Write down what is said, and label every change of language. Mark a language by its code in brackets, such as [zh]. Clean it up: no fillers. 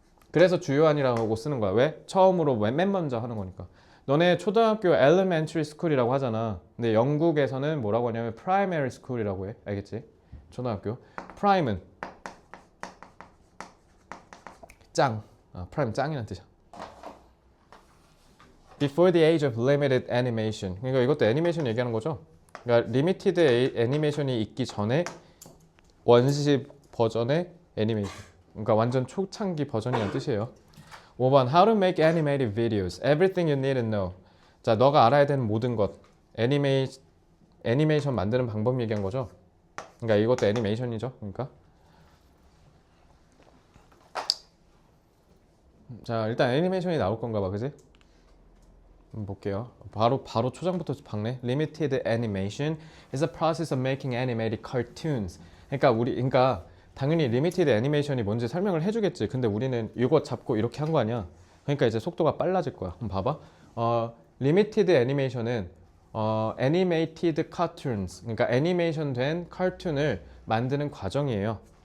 [ko] 그래서 주요한이라고 쓰는 거야. 왜? 처음으로 맨 먼저 하는 거니까. 너네 초등학교 elementary school이라고 하잖아. 근데 영국에서는 뭐라고 하냐면 primary school이라고 해. 알겠지? 초등학교. prime은 짱. prime 짱이란 뜻이야. [en] Before the age of limited animation. [ko] 그러니까 이것도 애니메이션 얘기하는 거죠. 그러니까 리미티드 애니메이션이 있기 전에 원시 버전의 애니메이션. 그러니까 완전 초창기 버전이라는 뜻이에요. [en] 5번 How to make animated videos. Everything you need to know. [ko] 자, 너가 알아야 되는 모든 것. 애니메이션 만드는 방법 얘기한 거죠. 그러니까 이것도 애니메이션이죠. 그러니까 자, 일단 애니메이션이 나올 건가 봐. 그지? 볼게요. 바로 초장부터 박네. [en] Limited animation is a process of making animated cartoons. [ko] 그러니까 당연히 리미티드 애니메이션이 뭔지 설명을 해주겠지. 근데 우리는 이거 잡고 이렇게 한 거 아니야. 그러니까 이제 속도가 빨라질 거야. 한번 봐봐. 리미티드 애니메이션은 animated cartoons, 그러니까 애니메이션 된 카툰을 만드는 과정이에요.